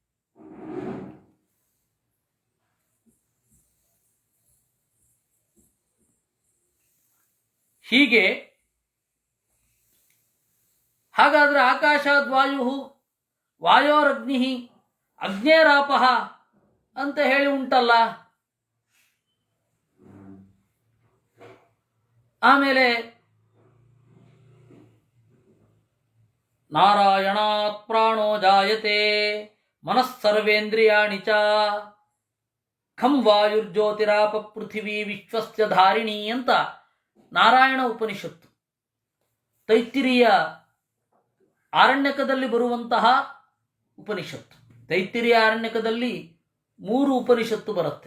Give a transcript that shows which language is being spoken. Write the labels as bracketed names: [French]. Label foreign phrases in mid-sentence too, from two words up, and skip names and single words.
[Kannada] ಹೀಗೆ ಹಾಗಾದ್ರೆ [Sanskrit] ಆಕಾಶಾದ್ವಾಯು ವಾಯೋರಗ್ನಿ ಅಗ್ನೇರಾಪಃ [Kannada] ಅಂತ ಹೇಳಿ ಉಂಟಲ್ಲ. ಆಮೇಲೆ [Sanskrit] ನಾರಾಯಣಾತ್ ಪ್ರಾಣೋ ಜಾಯತೆ ಮನಸ್ಸರ್ವೇಂದ್ರಿಯಾಣಿ ಚ ಖಂ ವಾಯುರ್ಜ್ಯೋತಿರಾಪ ಪೃಥಿವೀ ವಿಶ್ವಸ್ಯ ಧಾರಿಣಿ [Kannada] ಅಂತ ನಾರಾಯಣ ಉಪನಿಷತ್ತು. ತೈತ್ತಿರೀಯ ಆರಣ್ಯಕದಲ್ಲಿ ಬರುವಂತಹ ಉಪನಿಷತ್ತು. ತೈತ್ತಿರೀಯ ಆರಣ್ಯಕದಲ್ಲಿ 3 ಉಪನಿಷತ್ತು ಬರುತ್ತೆ.